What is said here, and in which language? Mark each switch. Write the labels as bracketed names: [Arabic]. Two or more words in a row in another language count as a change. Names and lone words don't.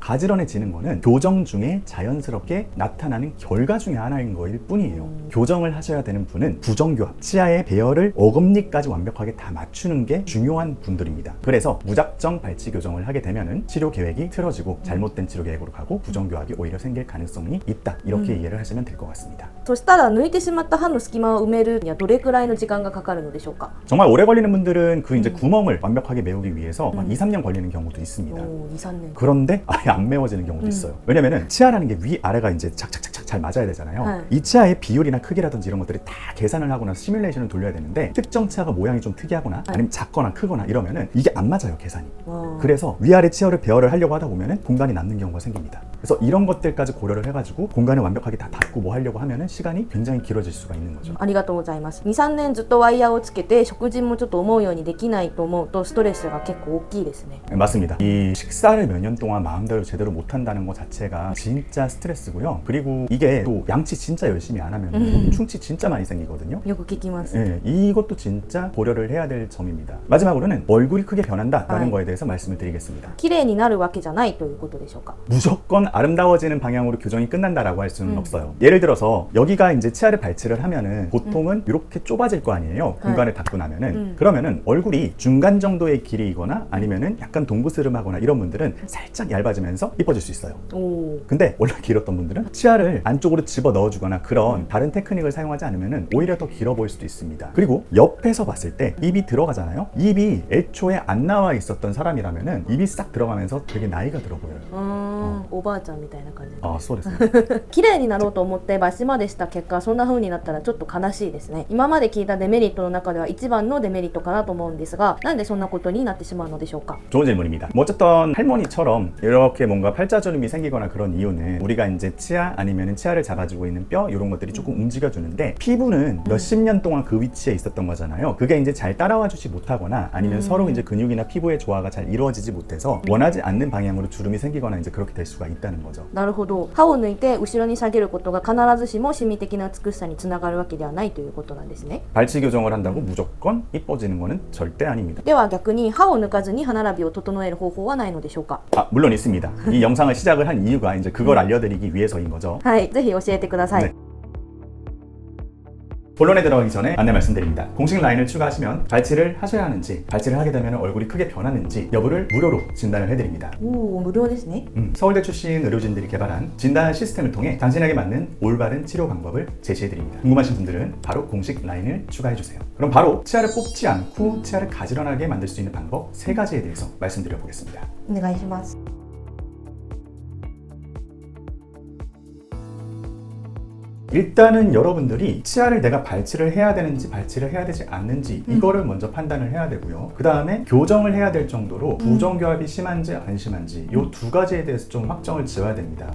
[Korean] 가지런해지는 거는 교정 중에 자연스럽게 나타나는 결과 중에 하나인 거일 뿐이에요. 교정을 하셔야 되는 분은 부정교합, 치아의 배열을 어금니까지 완벽하게 다 맞추는 게 중요한 분들입니다. 그래서 무작정 발치 교정을 하게 되면은 치료 계획이 틀어지고 잘못된 치료 계획으로 가고 부정교합이 오히려 생길 가능성이 있다. 이렇게 이해를 하시면 될 것 같습니다. [Japanese] そしたら抜いてしまった歯の隙間を埋めるにはどれくらいの時間がかかるのでしょうか? [Korean] 정말 오래 걸리는 분들은 그 이제 구멍을 완벽하게 메우기 위해서 막 2, 3년 걸리는 경우도 있습니다. 2, 3년. 그런데 아예 안 메워지는 경우도 있어요. 왜냐면은 치아라는 게 위아래가 이제 착착착착 잘 맞아야 되잖아요. 이 치아의 비율이나 크기라든지 이런 것들이 다 계산을 하고 나서 시뮬레이션을 돌려야 되는데 특정 치아가 모양이 좀 특이하거나 아니면 작거나 크거나 이러면은 이게 안 맞아요, 계산이. 그래서 위아래 치아를 배열을 하려고 하다 보면은 공간이 남는 경우가 생깁니다. 그래서 이런 것들까지 고려를 해가지고 공간을 완벽하게 다 닫고 뭐 하려고 하면은 시간이 굉장히 길어질 수가 있는 거죠. [Japanese] ありがとうございます。2、3年ずっとワイヤーをつけて食事もちょっと思うようにできないと思うとストレスが結構大きいですね。 [Korean] 맞습니다. 이 식사를 몇 년 동안 마음대로 제대로 못한다는 것 자체가 진짜 스트레스고요. 그리고 이게 또 양치 진짜 열심히 안 하면 충치 진짜 많이 생기거든요. [Japanese] よく聞きます。 [Korean] 예, 이것도 진짜 고려를 해야 될 점입니다. 마지막으로는 얼굴이 크게 변한다라는 네. 거에 대해서 말씀을 드리겠습니다. [Japanese] 綺麗になるわけじゃないということでしょうか。 [Korean] 무조건 아름다워지는 방향으로 교정이 끝난다라고 할 수는 없어요. 예를 들어서 여기가 이제 치아를 발치를 하면은 보통은 이렇게 좁아질 거 아니에요. 공간을 닫고 나면은 그러면은 얼굴이 중간 정도의 길이거나 아니면은 약간 동부스름하거나 이런 분들은 살짝 얇아지면서 이뻐질 수 있어요. [Japanese] おお。 [Korean] 근데 원래 길었던 분들은 치아를 안쪽으로 집어 넣어주거나 그런 다른 테크닉을 사용하지 않으면은 오히려 더 길어 보일 수도 있습니다. 그리고 옆에서 봤을 때 입이 들어가잖아요. 입이 애초에 안 나와 있었던 사람이라면은 입이 싹 들어가면서 되게 나이가 들어 보여요. [Japanese] おばあちゃんみたいな感じ。 아, そうですね。綺麗になろうと思って抜歯までした結果そんな風になったらちょっと悲しいですね。今まで聞いたデメリットの中では一番のデメリットかなと思うんですが、なんでそんなことになってしまうのでしょうか。 [Korean] 좋은 질문입니다. 뭐 어쨌든 할머니처럼 이렇게 뭔가 팔자주름이 생기거나 그런 이유는 우리가 이제 치아 아니면 치아를 잡아주고 있는 뼈 이런 것들이 조금 움직여주는데 피부는 몇십 년 동안 그 위치에 있었던 거잖아요. 그게 이제 잘 따라와 주지 못하거나 아니면 서로 이제 근육이나 피부의 조화가 잘 이루어지지 못해서 원하지 않는 방향으로 주름이 생기거나 이제 그렇게 될 수가 있다는 거죠. [Japanese] なるほど。歯を抜いて後ろに下げることが必ずしも心理的な美しさにつながるわけではないということなんですね。 [Korean] 발치 교정을 한다고 무조건 이뻐지는 거는 절대 아닙니다. [Japanese] では逆に歯を抜かずに歯並びを整える方法はないのでしょうか。 [Korean] 아, 물론 있습니다. 이 영상을 시작을 한 이유가 이제 그걸 알려드리기 위해서인 거죠. [Japanese] はい、ぜひ教えてください。 [Korean] 네. 본론에 들어가기 전에 안내 말씀드립니다. 공식 라인을 추가하시면 발치를 하셔야 하는지, 발치를 하게 되면 얼굴이 크게 변하는지 여부를 무료로 진단을 해드립니다. [Japanese] おお、無料ですね。 [Korean] 서울대 출신 의료진들이 개발한 진단 시스템을 통해 당신에게 맞는 올바른 치료 방법을 제시해드립니다. 궁금하신 분들은 바로 공식 라인을 추가해주세요. 그럼 바로 치아를 뽑지 않고 치아를 가지런하게 만들 수 있는 방법 3가지에 대해서 말씀드려보겠습니다. [Japanese] お願いします。 [Korean] 일단은 여러분들이 치아를 내가 발치를 해야 되는지 발치를 해야 되지 않는지 이거를 먼저 판단을 해야 되고요. 그 다음에 교정을 해야 될 정도로 부정교합이 심한지 안 심한지 이 2가지에 대해서 좀 확정을 지어야 됩니다.